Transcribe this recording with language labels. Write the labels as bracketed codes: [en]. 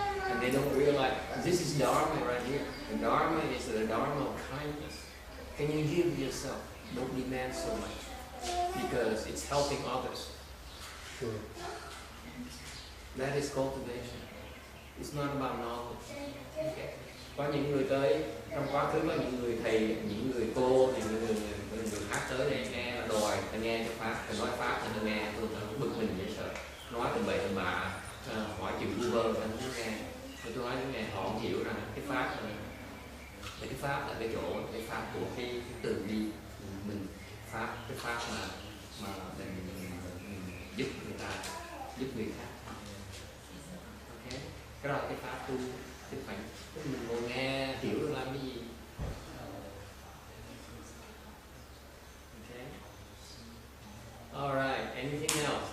[en] And they don't realize this is Dharma right here. The Dharma is the Dharma of kindness. Can you give yourself? Don't demand so much, because it's helping others. Sure. That is cultivation. It's not about knowledge. [vi] Có những người tới trong quá khứ, có những người thầy, những người cô, những người khác tới để nghe là đòi, ta nghe cái pháp, ta nói pháp, ta nghe, tôi bực mình dễ sợ, nói từ bậy từ bạ, hỏi chuyện vu vơ, ta không nghe. Tôi nói với nghe họ không hiểu rằng cái pháp là cái chỗ, cái pháp của cái từ bi mình, pháp, cái pháp mà mình giúp người ta, giúp người khác. Ok, cái đó là cái pháp tu, chứ phải mình ngồi nghe hiểu được làm cái gì. [en] Ok, alright, anything else?